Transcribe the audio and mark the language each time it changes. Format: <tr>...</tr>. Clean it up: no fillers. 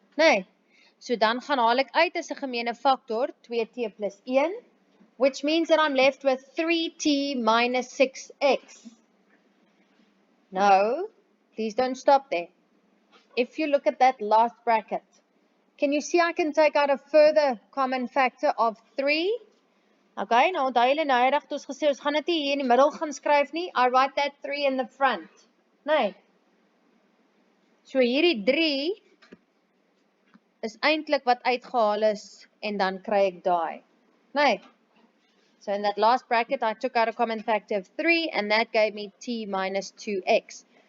<af>Nee. So dan gaan haal ek uit as 'n gemeene factor 2t plus 1,</af> <en>which means that I'm left with 3t minus 6x. No, please don't stop there. If you look at that last bracket, can you see I can take out a further common factor of 3?</en> <af>Okay, nou onthou julle nou reg, ons gesê ons gaan dit hier in die middel gaan skryf nie.</af> <en>I write that 3 in the front.</en> <af>Nee. So hierdie 3 is eintlik wat uitgehaal is en dan kry ek daai. Nee.</af> <en>So in that last bracket I took out a common factor of 3 and that gave me t minus 2x.</en>